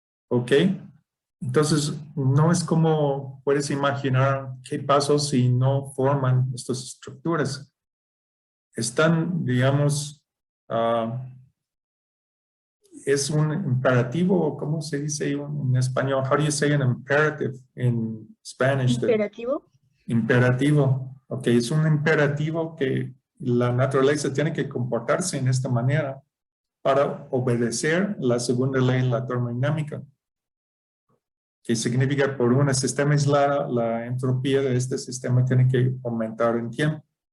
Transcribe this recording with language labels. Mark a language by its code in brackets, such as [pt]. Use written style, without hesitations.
[es] ¿Ok? Entonces, no es como puedes imaginar qué pasa si no forman estas estructuras. Están, digamos, es un imperativo, ¿cómo se dice en español? [en] How do you say an imperative in Spanish? [es] ¿Imperativo? Imperativo. Ok, es un imperativo que la naturaleza tiene que comportarse en esta manera para obedecer la segunda ley de la termodinámica, que significa por un sistema aislado, la entropía de este sistema tiene que aumentar en tiempo.